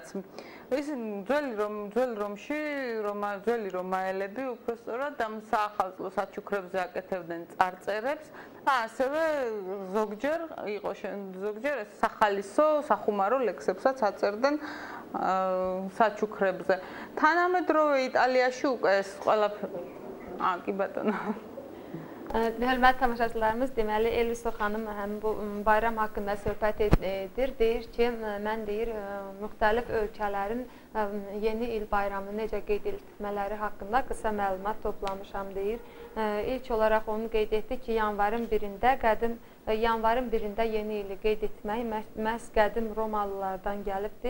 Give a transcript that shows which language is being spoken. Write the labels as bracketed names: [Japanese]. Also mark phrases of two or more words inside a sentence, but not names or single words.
[Georgian] ეს ძველი რომში ძველი რომაელები უпростоრად ამ საახალწლო საჩუქრებზე აკეთებდნენ წარწერებს და ასევე ზოგჯერ სახალისო, სახუმარო ლექსებსაც აწერდნენ საჩუქრებზე. თანამედროვე იტალიაში უკვე ეს ყველაფერი კი ბატონო. [Azerbaijani] Hörmətli tamaşaçılarımız, deməli Elviso xanım həm bu bayram haqqında söhbət edir. Deyir ki, mən deyir müxtəlif ölkələrin yeni il bayramı necə qeyd etmələri haqqında qısa məlumat toplamışam deyir. İlk olaraq onu qeyd etdi ki, yanvarın 1-də yeni ili qeyd etmək məhz qədim Romalılardan gəlibdir.